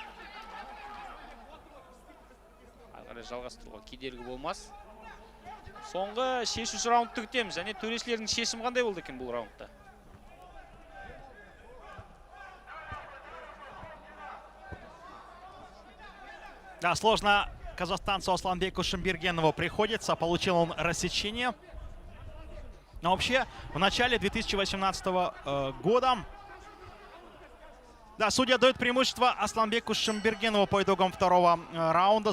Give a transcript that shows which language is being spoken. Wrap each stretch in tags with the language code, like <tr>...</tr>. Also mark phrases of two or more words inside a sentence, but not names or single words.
<kk>Ары жалғастыруға кедергі болмас. Соңғы шешуші раундты күтеміз. Және төрешілердің шешімі қандай болды екен бұл раундта?</kk> <ru>Да, сложно казахстанцу Асланбеку Шымбергенову приходится. Получил он рассечение. Но вообще, в начале 2018 года, да, судья дает преимущество Асланбеку Шымбергенову по итогам второго раунда.</ru>